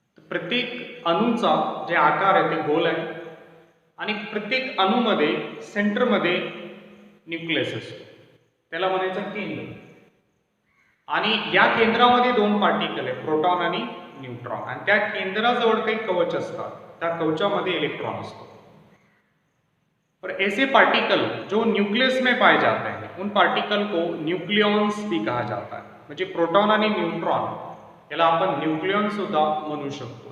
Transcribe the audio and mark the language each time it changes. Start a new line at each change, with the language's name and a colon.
Marathi: प्रत्येक अणूचा जे आकार आहे ते गोल आहे आणि प्रत्येक अणूमध्ये सेंटरमध्ये न्यूक्लियस असतो, त्याला म्हणायचं केंद्र. आणि या केंद्रामध्ये दोन पार्टिकल आहे, प्रोटॉन आणि न्यूट्रॉन. आणि त्या केंद्राजवळ काही कवच असतात, त्या कवचामध्ये इलेक्ट्रॉन असतो.
Hindi: और ऐसे पार्टिकल जो न्यूक्लियस में पाए जाते हैं उन पार्टिकल को न्यूक्लियॉन्स भी कहा जाता है.
Marathi: म्हणजे प्रोटॉन आणि न्यूट्रॉन याला आपण न्यूक्लियॉन सुद्धा म्हणू शकतो.